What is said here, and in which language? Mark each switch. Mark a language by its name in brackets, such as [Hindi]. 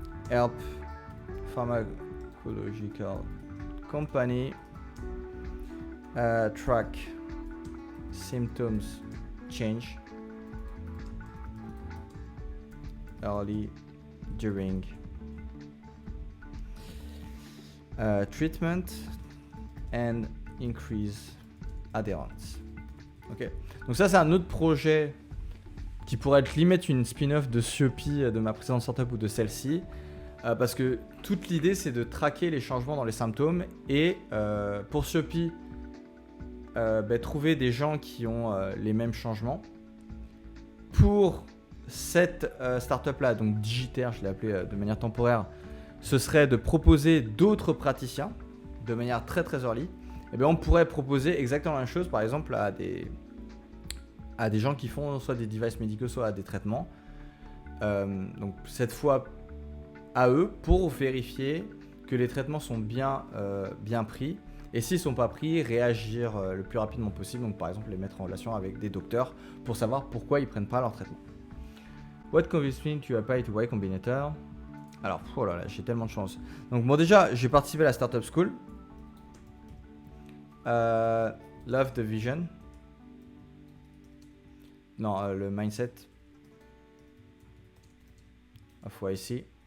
[English] help pharmacological company track symptoms change early during treatment and increase adherence. Ok. [French] Donc ça c'est un autre projet qui pourrait être limite une spin-off de Siopi de ma précédente startup ou de celle-ci. Parce que toute l'idée c'est de traquer les changements dans les symptômes et pour Siopi trouver des gens qui ont les mêmes changements. Pour cette startup là, donc Digitaire, je l'ai appelé de manière temporaire, ce serait de proposer d'autres praticiens de manière très très early. Et bien on pourrait proposer exactement la même chose par exemple à des gens qui font soit des devices médicaux soit à des traitements. Donc cette fois à eux pour vérifier que les traitements sont bien pris. Et s'ils ne sont pas pris, réagir le plus rapidement possible. Donc par exemple les mettre en relation avec des docteurs pour savoir pourquoi ils ne prennent pas leur traitement. [English] What convinced me to apply to Y Combinator? [French] Alors, oh là là, j'ai tellement de chance. Donc bon déjà, j'ai participé à la Startup School. [English] Love the vision. [French] Non, le [English] mindset of YC.